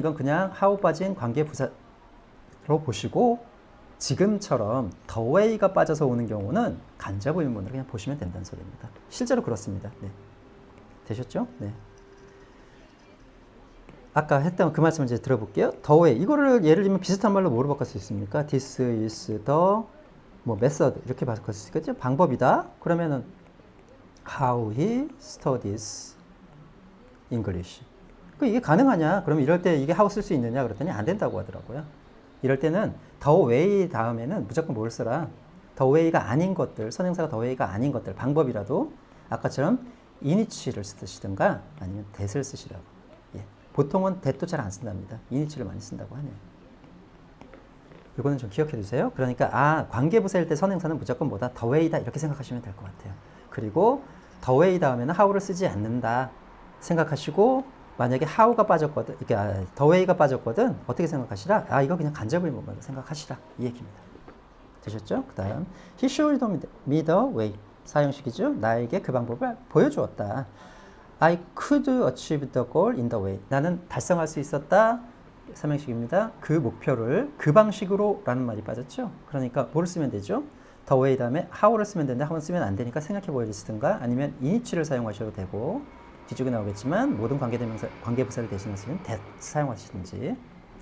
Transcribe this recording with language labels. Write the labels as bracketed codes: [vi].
[ko] 이건 그냥 how 빠진 관계부사로 보시고 지금처럼 the way가 빠져서 오는 경우는 간접 의문문으로 그냥 보시면 된다는 소리입니다. 실제로 그렇습니다. 네. 되셨죠? 네. 아까 했던 그 말씀을 이제 들어볼게요. the way 이거를 예를 들면 비슷한 말로 뭐로 바꿀 수 있습니까? [en] This is the method 이렇게 바꿀 수 있겠죠? [ko] 방법이다. [en] 그러면은 how he studies English. [ko] 이게 가능하냐? 그러면 이럴 때 이게 how 쓸 수 있느냐? 그랬더니 안 된다고 하더라고요. 이럴 때는 the way 다음에는 무조건 뭘 써라? the way가 아닌 것들, 선행사가 the way가 아닌 것들, 방법이라도 아까처럼 in이치를 쓰시든가 아니면 that을 쓰시라고. 예. 보통은 that도 잘 안 쓴답니다. in이치를 많이 쓴다고 하네요. 이거는 좀 기억해 두세요. 그러니까 아, 관계부사일 때 선행사는 무조건 뭐다? the way다 이렇게 생각하시면 될 것 같아요. 그리고 the way 다음에는 how를 쓰지 않는다 생각하시고 만약에 how가 빠졌거든, 이게 the way가 빠졌거든 어떻게 생각하시라? 아, 이거 그냥 간접 의문문으로 생각하시라 이 얘기입니다. 되셨죠? [en] 그 다음 he showed me the way 사형식이죠. [ko] 나에게 그 방법을 보여주었다. [en] I could achieve the goal in the way. [ko] 나는 달성할 수 있었다. 삼형식입니다. 그 목표를 그 방식으로 라는 말이 빠졌죠. 그러니까 뭐를 쓰면 되죠? the way 다음에 how를 쓰면 되는데 how는 쓰면 안 되니까 생각해 보여주시든가 아니면 in이치를 사용하셔도 되고 뒤쪽에 나오겠지만 모든 관계부사를 대신하시면 that 사용하시든지.